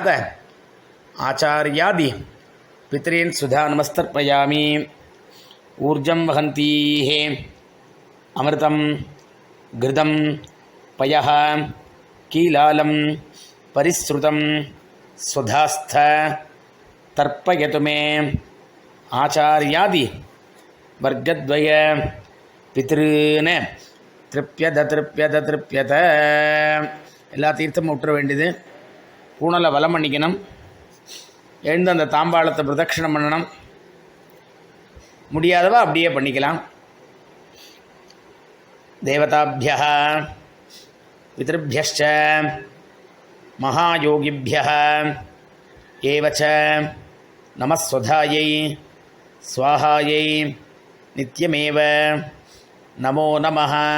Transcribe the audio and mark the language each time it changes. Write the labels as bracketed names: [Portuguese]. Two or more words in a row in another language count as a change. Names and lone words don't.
[Sanskrit] आचार्यादि पितॄन् सुधा नमस्तर्पयामि, ऊर्जं वहन्तीः अमृतं घृतं पयः कीलालं परिसृतं स्वधास्थ तर्पयतु मे आचार्यादि वर्गद्वय पितॄन् तृप्यत तृप्यत तृप्यत. [Tamil] எல்லா தீர்த்தமும் விட்டுற வேண்டியது. பூனலை வலம் பண்ணிக்கணும். எழுந்து அந்த தாம்பாளத்தை பிரதட்சிணம் பண்ணணும். முடியாதவா அப்படியே பண்ணிக்கலாம். [Sanskrit] தேவதாபியः பிதृभ्यश्च महायोगिभ्यः एवच्च नमस्वधायै स्वाहायै नित्यमेव नमो नमः.